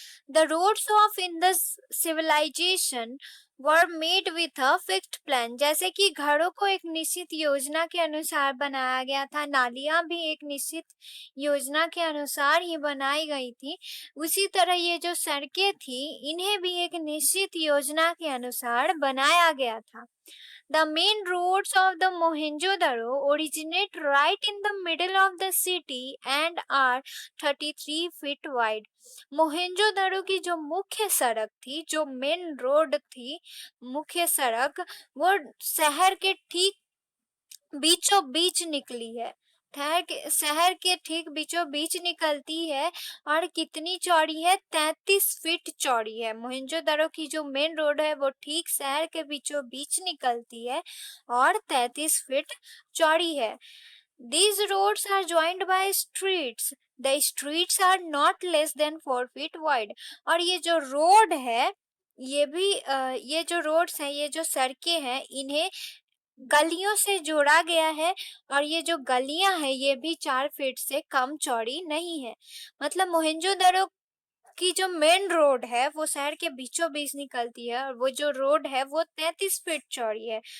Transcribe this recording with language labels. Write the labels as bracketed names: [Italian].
[English] The roads of Indus civilisation were made with a fixed plan. [Hindi] जैसे कि घरों को एक निश्चित योजना के अनुसार बनाया गया था, नालियां भी एक निश्चित योजना के अनुसार ही बनाई गई थी। उसी तरह ये जो सड़कें थी इन्हें भी एक निश्चित योजना के अनुसार बनाया गया था। [English] The main roads of the Mohenjo-daro originate right in the middle of the city and are 33 feet wide. [Hindi] Mohenjo-daro की जो मुख्य सड़क थी, जो मेन रोड थी, मुख्य सड़क, वो शहर के ठीक बीचों बीच निकली है। शहर के ठीक बीचों बीच निकलती है और कितनी चौड़ी है? 33 फीट चौड़ी है। मोहेंजोदारो की जो मेन रोड है वो ठीक शहर के बीचों बीच निकलती है और 33 फीट चौड़ी है। [English] These roads are joined by streets. The streets are not less than 4 feet wide. [Hindi] और ये जो रोड है ये भी ये जो रोड्स हैं, ये जो सड़कें हैं, इन्हें गलियों से जोड़ा गया है और ये जो गलियां हैं ये भी 4 फीट से कम चौड़ी नहीं है। मतलब मोहेंजोदड़ो की जो मेन रोड है वो शहर के बीचों बीच निकलती है और वो जो रोड है वो 33 फीट चौड़ी है।